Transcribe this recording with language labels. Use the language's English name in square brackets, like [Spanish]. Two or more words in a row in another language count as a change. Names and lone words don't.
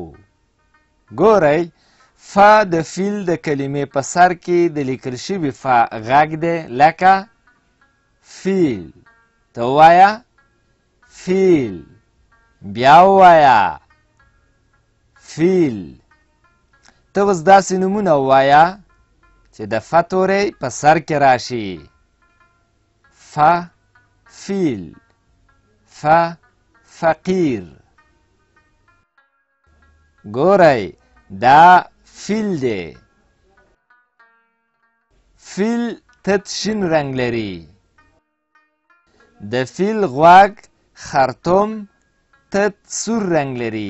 [Pashto] ګورئ، ف د فیل د کلمې په سر کې د لیکل شوي ف غږ دی، لکه فیل. ته ووایه فیل، بیا ووایه فیل. ته اوس داسې نومونه ووایه چې د ف توری په سر کې راشي. ف فیل، ف فقیر. ګورئ، دا فیل دی. فیل تت شین رنګ لري. د فیل غوږ خرطوم تت سور رنګ لري.